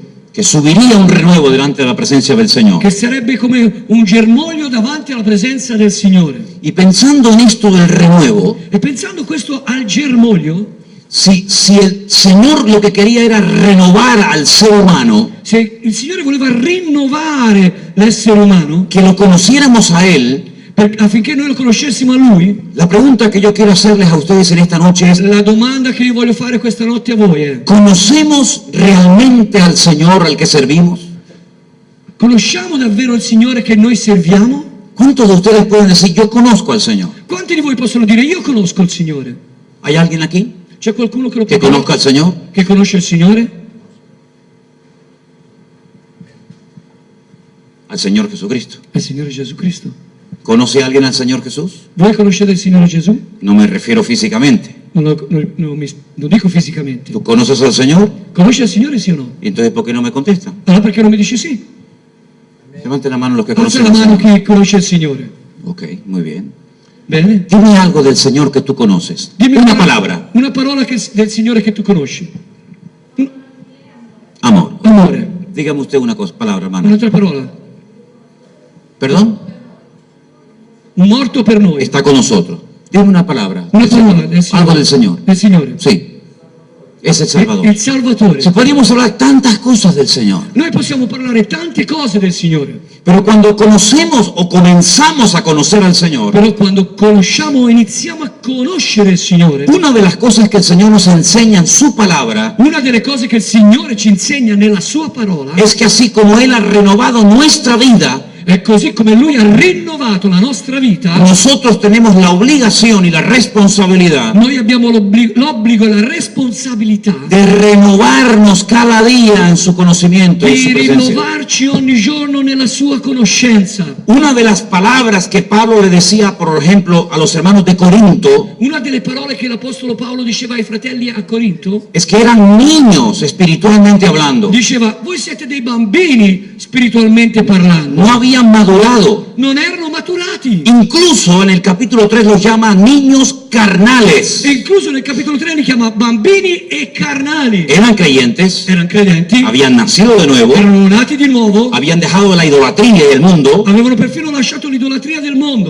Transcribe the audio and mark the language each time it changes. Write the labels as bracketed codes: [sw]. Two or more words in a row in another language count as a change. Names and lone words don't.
[es] que subiría un renuevo delante de la presencia del Señor. [it] che sarebbe come un germoglio davanti alla presenza del Signore. [es] Y pensando en esto del renuevo, [it] E pensando questo al germoglio, [es] si el Señor lo que quería era renovar al ser humano, [it] se il Signore voleva rinnovare l'essere umano [es] que lo conociéramos a Él, [it] affinché noi lo conoscessimo a Lui, [es] la pregunta que yo quiero hacerles a ustedes en esta noche es, [it] la domanda che io voglio fare questa notte a voi è: [es] ¿conocemos realmente al Señor al que servimos? [it] conosciamo davvero il Signore che noi serviamo? [es] ¿Cuántos de ustedes pueden decir, yo conozco al Señor? [it] Quanti di voi possono dire io conosco il Signore? [es] ¿Hay alguien aquí [it] C'è qualcuno che lo [es] que [it] può dire? [es] conozca al Señor? [it] Che conosce il Signore? [es] Al Señor Jesucristo. [it] Il Signore Gesù Cristo. [es] ¿Conoce alguien al Señor Jesús? [it] Voi conoscete il Signore Gesù? [es] No me refiero físicamente. [it] Non dico fisicamente. [es] ¿Tú conoces al Señor? [it] Conosce il Signore sì o no? [es] ¿Y entonces por qué no me contestan? [it] Allora perché non mi dici sì? [es] Levanten la mano los que [it] Alza [es] conocen [it] la [es] al [it] mano [es] Señor. [it] chi conosce il Signore. [es] Ok, muy bien. [it] Bene? [es] Dime algo del Señor que tú conoces. [it] Dimmi [es] Una palabra. [it] Una parola del Signore che tu conosci. [es] Amor. [it] Amore. [es] Dígame usted una cosa, palabra, hermano. [it] Un'altra parola. [es] ¿Perdón? [it] Un morto per noi. [es] Está con nosotros. Dime una palabra. [it] Una [es] del Señor. [it] parola del Signore. [es] Algo del Señor. [it] Del Signore. [es] Sí. Es el Salvador. [it] Il Salvatore. [es] Si podríamos hablar tantas cosas del Señor. [it] Noi possiamo parlare tante cose del Signore, [es] Pero cuando conocemos o comenzamos a conocer al Señor, [it] però quando conosciamo o iniziamo a conoscere il Signore, [es] una de las cosas que el Señor nos enseña en su palabra [it] una delle cose che il Signore ci insegna nella sua parola [es] es que así como Él ha renovado nuestra vida, [it] è così come Lui ha rinnovato la nostra vita, [es] nosotros tenemos la obligación y la responsabilidad [it] noi abbiamo l'obbligo e la responsabilità [es] de renovarnos cada día en su conocimiento y en su [it] di [es] presencia. [it] rinnovarci ogni giorno nella sua conoscenza. [es] Una de las palabras que Pablo le decía, por ejemplo, a los hermanos de Corinto, [it] Una delle parole che l'Apostolo Paolo diceva ai fratelli a Corinto, [es] es que eran niños espiritualmente hablando. [it] diceva: voi siete dei bambini spiritualmente parlando, [es] No habían madurado. [it] non erano maturati. stati. [es] Incluso en el capítulo 3 los llama niños carnales. [it] E incluso nel capitolo 3 li chiama bambini e carnali. [es] Eran creyentes, [it] Erano credenti, [es] habían nacido de nuevo, [it] erano nati di nuovo, [es] habían dejado la idolatría del mundo. [it] avevano perfino lasciato l'idolatria del mondo.